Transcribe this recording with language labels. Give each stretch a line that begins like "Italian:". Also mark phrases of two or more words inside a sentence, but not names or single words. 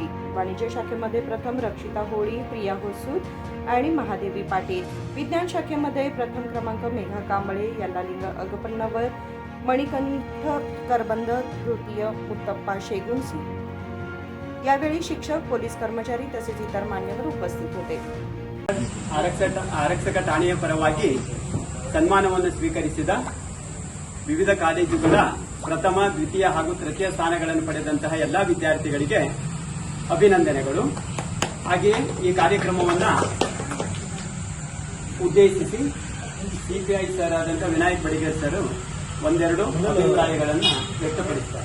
Marathi: वाणिज्य शाखेमध्ये प्रथम रक्षिता होळी, प्रिया होसूद आणि महादेवी पाटील। विज्ञान शाखेमध्ये प्रथम क्रमांक मेघा कांबळे, यल्लालिंग अगपन्नवर, मणिकंठ करबंद, तृतीय मुत्तप्पा शेगुंसी। यावेळी शिक्षक, पोलीस कर्मचारी तसेच इतर मान्यवर उपस्थित होते।
Kannada: ಆರಕ್ಷಕ ಠಾಣೆಯ ಪರವಾಗಿ ಸನ್ಮಾನವನ್ನು ಸ್ವೀಕರಿಸಿದ ವಿವಿಧ ಕಾಲೇಜುಗಳ ಪ್ರಥಮ, ದ್ವಿತೀಯ ಹಾಗೂ ತೃತೀಯ ಸ್ಥಾನಗಳನ್ನು ಪಡೆದಂತಹ ಎಲ್ಲಾ ವಿದ್ಯಾರ್ಥಿಗಳಿಗೆ ಅಭಿನಂದನೆಗಳು। ಹಾಗೆಯೇ ಈ ಕಾರ್ಯಕ್ರಮವನ್ನು ಉದ್ದೇಶಿಸಿ CPI ಸರ್ ಆದಂತಹ ವಿನಾಯಕ್ ಬಡಿಗೇರ್ ಸರ್ ಒಂದೆರಡು ಅಭಿಪ್ರಾಯಗಳನ್ನು ವ್ಯಕ್ತಪಡಿಸುತ್ತಾರೆ।